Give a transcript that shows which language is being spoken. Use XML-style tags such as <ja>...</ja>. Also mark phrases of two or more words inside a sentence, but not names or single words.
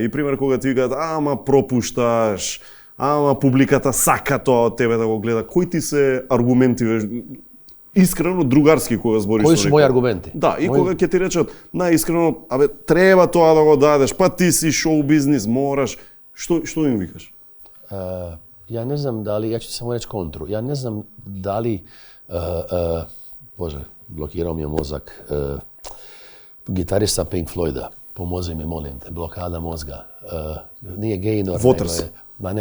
<mk>И пример кога ти викаат, ама пропушташ, ама публиката сака тоа од тебе да го гледа. Кои ти се аргументи, искрено другарски кога збориш со некој? Кои се мои аргументи? Да, и кога ќе ти речат наискрено, треба тоа да го дадеш, па ти си шоу бизнис, мораш. Што им викаш?</mk> <hr>Ja ne znam da li, ja ću samo reći kontru, ja ne znam da li, Bože, blokirao mi je mozak, gitarista Pink Floyda, pomozi mi, molim te, blokada mozga, nije Gaynor, Waters.</hr>